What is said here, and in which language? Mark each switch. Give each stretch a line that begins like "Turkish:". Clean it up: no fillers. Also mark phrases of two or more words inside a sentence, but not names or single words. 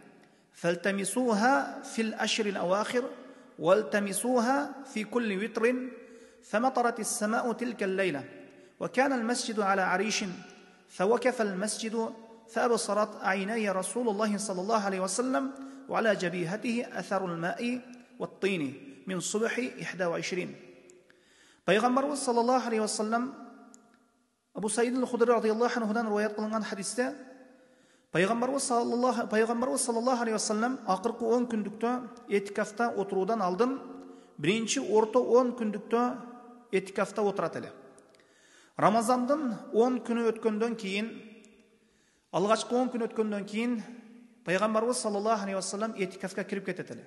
Arabic: فالتمسوها في الأشهر الأواخر والتمسوها في كل وتر فمطرت السماء تلك الليلة وكان المسجد على عريش فوقف المسجد فأبصرت عيني رسول الله صلى الله عليه وسلم وعلى جبيهته أثر الماء والطين من صبح 21.
Kyrgyz: Пайгамбарыбыз
Arabic: صلى الله عليه وسلم
Kyrgyz: Абу Саид аль-Худри радияллаху анхудан риваят кылынган хадисте Пайгамбарыбыз
Arabic: صلى الله عليه وسلم
Kyrgyz: акыркы 10 күндүктө этикафта отуруудан алдын биринчи орто 10 күндүктө этикафта отурат эле. Рамазандын 10 күнү өткөндөн кийин, алгачкы 10 күн өткөндөн кийин Пайгамбарыбыз
Arabic: صلى الله عليه وسلم
Kyrgyz: этикафка кирип кетет эле.